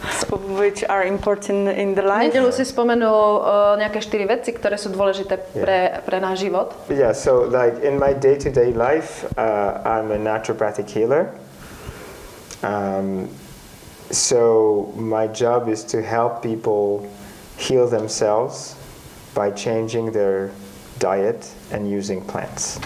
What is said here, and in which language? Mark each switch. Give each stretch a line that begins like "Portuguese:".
English: Which are important in the life.
Slovak: Nedeľu si spomenul nejaké 4 veci, ktoré sú dôležité pre náš život.
English: Yeah, so like in my day-to-day life, I'm a naturopathic healer. So my job is to help people heal themselves by changing their diet and using plants.